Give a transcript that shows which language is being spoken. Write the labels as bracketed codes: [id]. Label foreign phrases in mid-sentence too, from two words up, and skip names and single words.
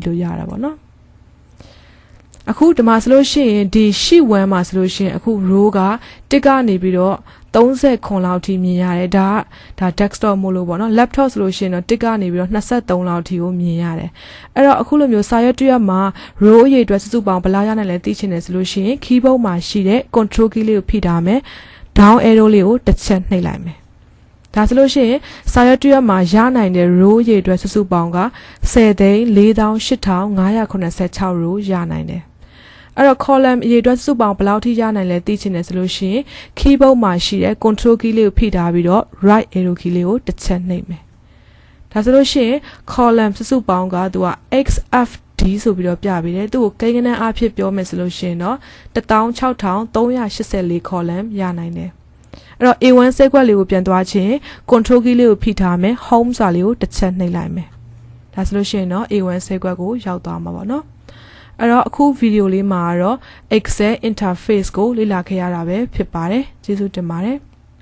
[my] လို့ရတာပေါ့เนาะအခုဒီမှာဆိုလို့ရှိရင်ဒီ sheet 1မှာဆိုလို့ရှိရင်အခု row ကတစ်ကနေပြီးတော့30ခွန်လောက်ထိမြင်ရတယ်ဒါ desktop မို့လို့ပေါ့နော် laptop ဆိုလို့ရှိရင်တော့တစ်ကနေပြီးတော့23လောက်ထိကိုမြင်ရတယ်အဲ့တော့အခုလိုမျိုးစာရွက်တစ်ရွက်မှာ row အရေးအတွက်စုစုပေါင်းဘယ်လောက်ရနိုင်လဲသိချင်တယ်ဆိုလို့ရှိရင် keyboard မှာရှိတဲ့ [en] control key [my] လေးကိုဖိထားမယ် [en] down arrow [my] လေးကိုတစ်ချက်နှိပ်လိုက်မယ်ဒါဆိုလို့ရှိရင်စာရွက်တစ်ရွက်မှာရနိုင်တဲ့ row အရေးအတွက်စုစုပေါင်းက 10,48586 row ရနိုင်တယ်အဲ့တော့ column အရေးအတွက်စုပေါင်းဘယ်လောက်ထိရနိုင်လဲသိချင်တယ်ဆိုလို့ရှိရင် keyboard မှာရှိတဲ့ [en] control key [my] လေးကိုဖိထားပြီးတော့ [en] right arrow key [my] လေးကိုတစ်ချက်နှိပ်မယ်ဒါဆိုလို့ရှိရင် column စုပေါင်းကသူက xfd ဆိုပြီးတော့ပြပေးတယ်သူ့ကိုကိန်းဂဏန်းအဖြစ်ပြောမယ်ဆိုလို့ရှိရင်တော့ 16384 column ရနိုင်တယ်အဲ့တော့ A1 စက်ကွက်လေးကိုပြန်သွားခြင်း [en] control key [my] လေးကိုဖိထားမယ် home စာလေးကိုတစ်ချက်နှိပ်လိုက်မယ်ဒါဆိုလို့ရှိရင်တော့ A1 စက်ကွက်ကိုရောက်သွားမှာပေါ့နော်အဲ့တော့အခုဗီဒီယိုလေးမှာတော့ [en] Excel interface [my] ကိုလေ့လာခဲ့ရတာပဲဖြစ်ပါတယ်ကျေးဇူးတင်ပါတယ်